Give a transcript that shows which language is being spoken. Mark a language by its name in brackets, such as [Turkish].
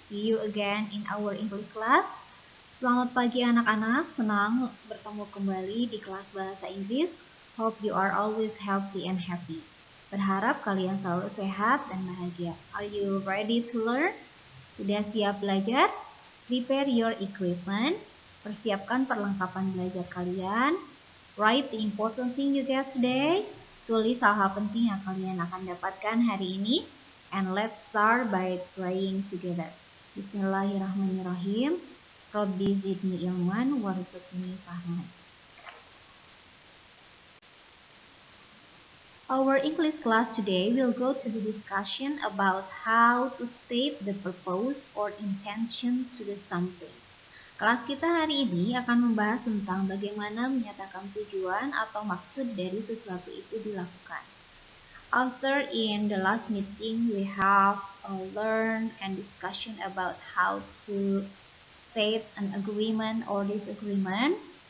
[English] See you again in our English class. [Indonesian] Selamat pagi anak-anak. Senang bertemu kembali di kelas bahasa Inggris. [English] Hope you are always healthy and happy. [Indonesian] Berharap kalian selalu sehat dan bahagia. [English] Are you ready to learn? [Indonesian] Sudah siap belajar? [English] Prepare your equipment. [Indonesian] Persiapkan perlengkapan belajar kalian. [English] Write the important thing you get today. [Indonesian] Tulis hal-hal penting yang kalian akan dapatkan hari ini. [English] And let's start by praying together. Bismillahirrahmanirrahim. [Arabic] Rabbi zidni ilman warzuqni fahman. [English] Our English class today will go to the discussion about how to state the purpose or intention to the something. [Indonesian] Kelas kita hari ini akan membahas tentang bagaimana menyatakan tujuan atau maksud dari sesuatu itu dilakukan. [English] After in the last meeting we have learned and discussion about how to state an agreement or disagreement.